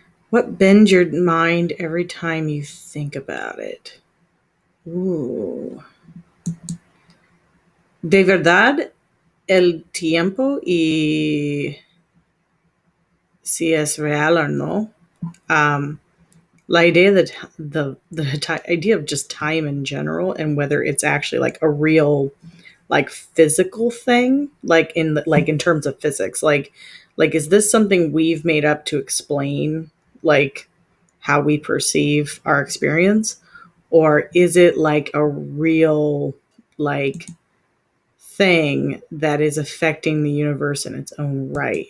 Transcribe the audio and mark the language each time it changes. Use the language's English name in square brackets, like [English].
[English] What bends your mind every time you think about it? Ooh. [Spanish] De verdad, el tiempo y si es real o no. [English] the idea that idea of just time in general and whether it's actually like a real like physical thing, like in terms of physics, like is this something we've made up to explain like how we perceive our experience, or is it like a real like thing that is affecting the universe in its own right?